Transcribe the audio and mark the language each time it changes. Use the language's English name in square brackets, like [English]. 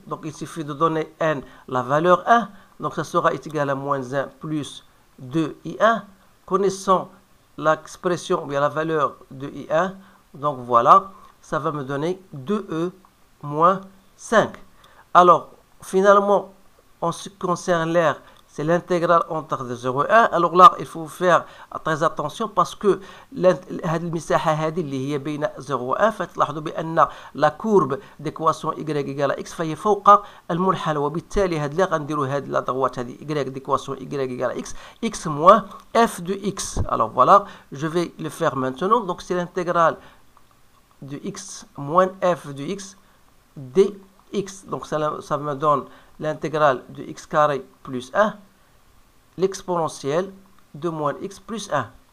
[French] Donc il suffit de donner n la valeur 1. Donc ça sera égal à moins 1 plus 2i1. Connaissant l'expression, bien la valeur de i1, donc voilà, ça va me donner 2e moins 5. Alors, finalement, en ce qui concerne l'air, c'est l'intégrale entre 0 et 1. Alors là, il faut faire très attention parce que [Arabic] هذه المساحة هذه اللي هي بين 0 و 1 فتلاحظوا بأن لا كورب ديكواسيون [French] y égale x فهي فوق المنحنى وبالتالي هاد اللي غنديروا هاد لا droite هذه y ديكواسيون y égale x x moins f de x. Alors voilà, je vais le faire maintenant. Donc c'est l'intégrale de x moins f de x dx. Donc ça me donne l'intégrale de x carré plus 1, l'exponentielle de moins x plus 1.